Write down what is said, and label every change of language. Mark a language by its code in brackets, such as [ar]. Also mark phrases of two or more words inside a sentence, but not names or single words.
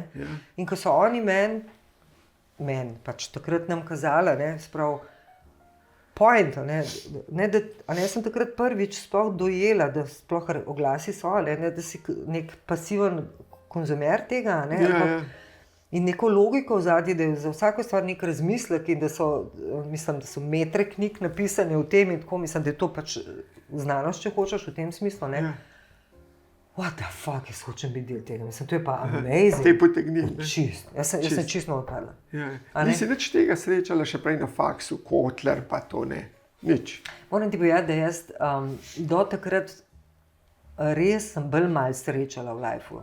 [sl] In ko so oni meni pač takrat nam kazali, ne, sprav point, ne, jaz sem takrat prvič sploh dojela, da sploh oglasi so, ne, da si nek pasiven konzumer tega, ne, in neko logiko vzadje, da je za vsako stvar nek razmislek in da so, mislim, da so metre knjig napisane v tem in tako, mislim, da je to pač znanost, če hočeš v tem smislu, ne. [en] What the fuck, [sl] jaz hočem biti del tega, mislim, to je pa amazing. Te potegnil, ne? Čist, jaz sem čisto odpadla. Nisi nič tega srečala še prej na faksu, Kotler pa to, ne? Nič. Moram ti povedati, da jaz do takrat res sem bolj malo srečala v lifeu.